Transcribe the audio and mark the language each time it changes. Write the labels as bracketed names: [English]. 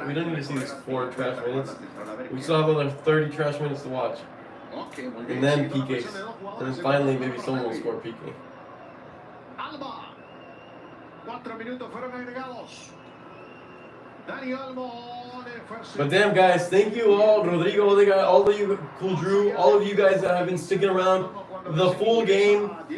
[English] We don't need to see these 4 trash minutes. We still have another 30 trash minutes to watch. And then PKs. And then finally, maybe someone will score PK. Alba. [Spanish] 4 minutos fueron agregados. Dani Olmo de fuerza. [English] But damn, guys, thank you all, Rodrigo, all of you, Cool Drew, all of you guys that have been sticking around the full game.